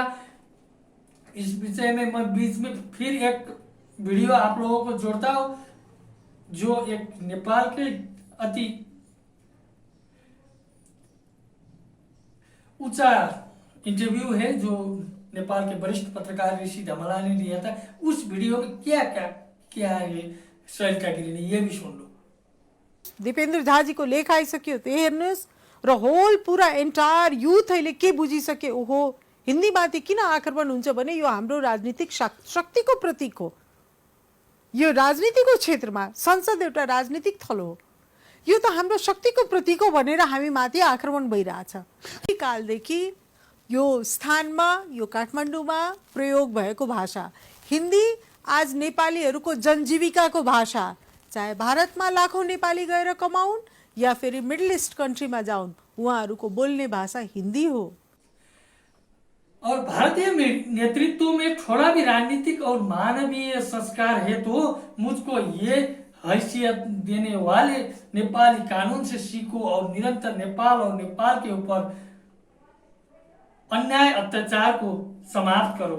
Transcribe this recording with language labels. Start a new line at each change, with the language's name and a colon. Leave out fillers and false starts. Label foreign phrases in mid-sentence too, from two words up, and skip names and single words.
Hindi: इस विषय में मैं बीच में फिर एक वीडियो आप लोगों को जोड़ता हूं, जो एक नेपाल के अति ऊंचा इंटरव्यू है जो नेपाल के वरिष्ठ पत्रकार ऋषि धमला ने लिया था। उस वीडियो में क्या क्या क्या है सरिता गिरी ने, ये भी सुन लो।
Nepali: दिपेन्द्र झाजीको लेख आइसक्यो, त्यो हेर्नुहोस्। र होल पुरा
English: entire youth
Nepali: अहिले के बुझिसके, ओहो हिन्दीमाथि किन आक्रमण हुन्छ भने यो हाम्रो राजनीतिक शक्तिको प्रतीक हो। यो राजनीतिको क्षेत्रमा संसद एउटा राजनीतिक थलो हो, यो त हाम्रो शक्तिको प्रतीक हो भनेर हामी माथि आक्रमण भइरहेछ। कालदेखि यो स्थानमा, यो काठमाडौँमा प्रयोग भएको भाषा हिन्दी आज नेपालीहरूको जनजीविकाको भाषा, चाहे भारतमा लाखौं नेपाली गएर कमाउन्
Hindi: या फिर
Nepali: मिडल ईस्ट कंट्रीमा जाउन्, उहाँहरूको बोल्ने भाषा हिंदी हो।
Hindi: और भारतीय नेतृत्व में थोड़ा भी राजनीतिक और मानवीय संस्कार है तो मुझको ये हैसियत देने वाले नेपाली कानून से सीखो और निरंतर नेपाल और नेपाल के ऊपर अन्याय अत्याचार को समाप्त करो।